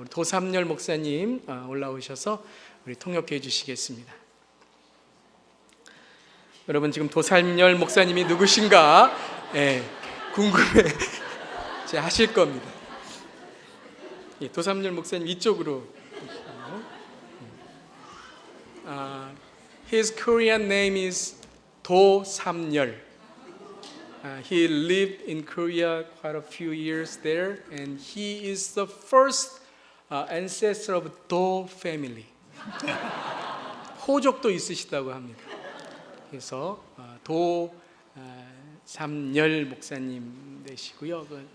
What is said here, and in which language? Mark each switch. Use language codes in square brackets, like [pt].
[ko] 우리 도삼열 목사님 올라오셔서 우리 통역해 주시겠습니다. 여러분 지금 도삼열 목사님이 누구신가 궁금해 하실 겁니다. 도삼열 목사님 이쪽으로. [en] His Korean name is Do Samyeol. He lived in Korea quite a few years there, and he is the first ancestor of Do family. [ko] 호족도 있으시다고 합니다. 그래서 도 삼열 목사님 되시고요.